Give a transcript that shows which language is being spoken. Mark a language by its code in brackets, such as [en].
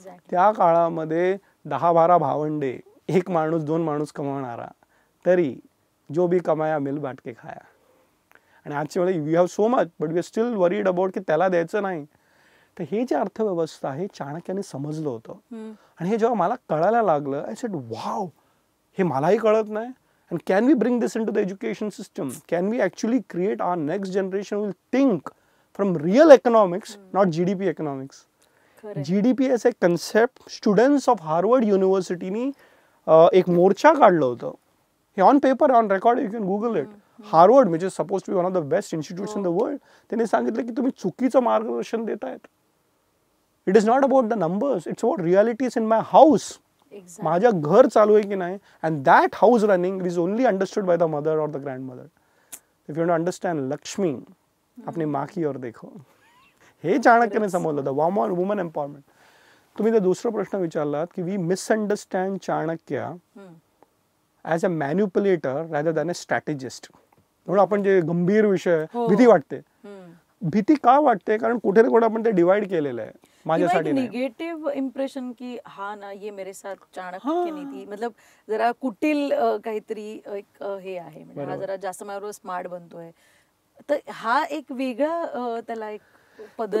[mr] त्या काळामध्ये 10-12 भावंडे, एक माणूस 2 माणूस कमावणारा, तरी [hi] जो भी कमाया मिल बांट के खाया. [mr] आणि आजच्या वेळेला [en] we have so much but we are still worried about [mr] की त्याला द्यायचं नाही. तर हे जे अर्थव्यवस्था आहे चाणक्याने समजलं होतं. आणि हे जेव्हा मला कळायला लागलं, [en] I said wow, [mr] हे मलाही कळत नाही. [en] And can we bring this into the education system? Can we actually create our next generation who will think from real economics, not GDP economics? GDP as a concept, students of Harvard University ni [mr] एक मोर्चा काढलं होतं. [en] हे on paper, on record, you can Google it. Harvard, which is supposed to be one of the best institutes in the world, [mr] त्यांनी सांगितलं की तुम्ही चुकीचं मार्गदर्शन देतायत. [en] It is not about the numbers, it's about realities in my house. [mr] माझ्या घर चालू आहे की नाही. [en] And that house running is only understood by the mother और the grandmother. If you understand [mr] Lakshmi आपली [hi] माँ की ओर देखो, [mr] हे चाणक्याने समजलं, द वुमन एम्पॉवरमेंट. तुम्ही ते दुसरा प्रश्न विचारलात की [en] We misunderstand Chanakya as a manipulator rather than a strategist. [mr] म्हणून आपण जे गंभीर विषय, भीती वाटते. भीती का वाटते, कारण कुठे ना कुठे आपण ते डिवाइड केलेलं आहे. माझ्यासाठी निगेटिव्ह इम्प्रेशन की [hi] हा ना ये मेरे साथ चाणक्य नीती, [mr] मतलब जरा कुटील काहीतरी एक हे आहे, म्हणजे हा जरा जास्त माझ्याबरोबर स्मार्ट बनतोय, तर हा एक वेगळा त्याला एक पदर